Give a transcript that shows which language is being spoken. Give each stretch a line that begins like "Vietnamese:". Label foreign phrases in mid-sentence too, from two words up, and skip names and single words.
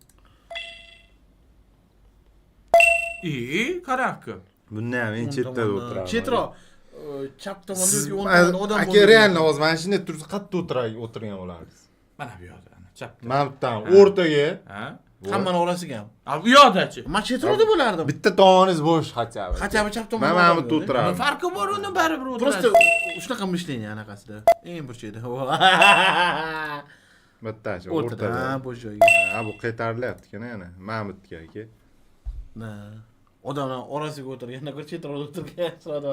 Uzbek: Qarabki. Bunda ham men chetda o'tirardim. Chetroq. Chap tomonda yoki o'ng tomonda odam aka real hozir mana shunday tursa qayerda o'tirgan bo'lardingiz? Mana bu yoqda, chapda. Mahmuddan o'rtaga. Ha? Hammani orasiga ham. Bu yoqdachi. Men chetroqda bo'lardim. Bitta tomoningiz bo'sh
Russian: хотя бы. Хотя бы
Uzbek: chap tomonda. Men Mahmudda o'tirardim. Farqi bor uni baribir Просто o'tiradi. shunaqa mishleniya anaqasida. Eng burchakda. Bittachi O'rtada, o'rtada. bo'sh joyga. Ha, bu qaytarilyapti-ku yana Mahmudga aka. Na. odamlar orasiga o'tirganda ko'ra chetroqda o'tirgan.